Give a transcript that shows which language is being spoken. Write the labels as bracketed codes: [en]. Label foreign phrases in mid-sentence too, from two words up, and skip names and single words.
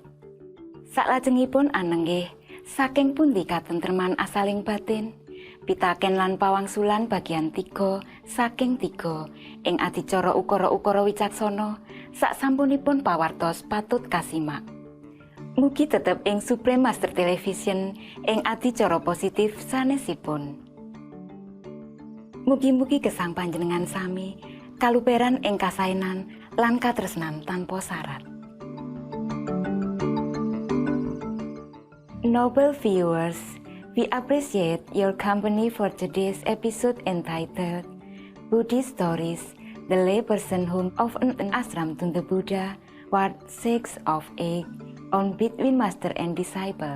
[jv] Saklajengipun anenggih saking pundi katentreman asaling batin, pitaken lan pawangsulan bagian 3 saking 3 ing adicara ukara-ukara wicaksana saksampunipun pawartos patut kasimak. Mugi tetep ing Suprema Master Television ing adicara positif sanesipun. Mugi-mugi gesang panjenengan sami kaluperan ing kasaenan lan katresnan tanpa syarat. [en] Noble viewers, we appreciate your company for today's episode entitled Buddhist Stories, the Laypersonhood of an Ashram to the Buddha, Part 6 of 8 on Between Master and Disciples.